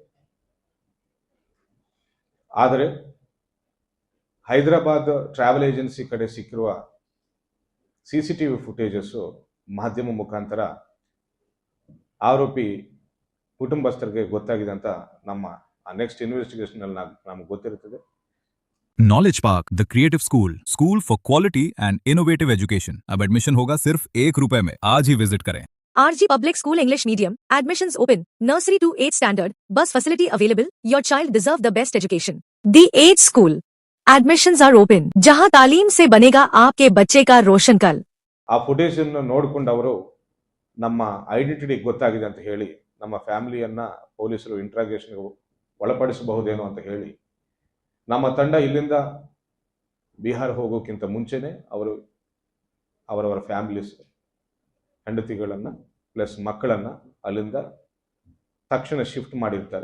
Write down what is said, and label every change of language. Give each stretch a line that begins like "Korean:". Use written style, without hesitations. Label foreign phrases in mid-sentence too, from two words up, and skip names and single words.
Kannada: ಆದರೆ ಹೈದರಾಬಾದ್ ಟ್ರಾವೆಲ್ ಏಜೆನ್ಸಿ ಕಡೆ ಸಿಕ್ಕಿರುವ CCTV ಫುಟೇಜಸ್ಸು ಮಾಧ್ಯಮ ಮುಖಾಂತರ ಆರೋಪಿ ಕುಟುಂಬಸ್ಥರಿಗೆ ಗೊತ್ತಾಗಿದೆ ಅಂತ ನಮ್ಮ
English: next investigation
Kannada: ಅಲ್ಲಿ ನಮಗೆ ಗೊತ್ತಿರುತ್ತದೆ.
English: Knowledge Park the creative school for quality and innovative education.
Hindi: अब एडमिशन होगा सिर्फ ₹1 में। आज ही विजिट करें।
English: RG Public School English Medium, admissions open, nursery to 8th standard, bus facility available. Your child deserve the best education. The 8th school, admissions are open,
Hindi: जहां तालीम से बनेगा आपके बच्चे का रोशन कल।
Kannada: ಆ ಫುಟೇಜ್ ಅನ್ನು ನೋಡಿಕೊಂಡು ಅವರು ನಮ್ಮ ಐಡೆಂಟಿಟಿ ಗೊತ್ತಾಗಿದೆ ಅಂತ ಹೇಳಿ ನಮ್ಮ ಫ್ಯಾಮಿಲಿಯನ್ನ ಪೊಲೀಸರು ಇಂಟ್ರಾಗೇಷನ್ಗೆ ಒಳಪಡಿಸಬಹುದೇನೋ ಅಂತ ಹೇಳಿ ನಮ್ಮ ತಂಡ ಇಲ್ಲಿಂದ ಬಿಹಾರ ಹೋಗೋಕ್ಕಿಂತ ಮುಂಚೆನೆ ಅವರು ಅವರವರ ಫ್ಯಾಮಿಲೀಸ್ ಹೆಂಡತಿಗಳನ್ನು ಪ್ಲಸ್ ಮಕ್ಕಳನ್ನು ಅಲ್ಲಿಂದ ತಕ್ಷಣ ಶಿಫ್ಟ್ ಮಾಡಿರ್ತಾರೆ.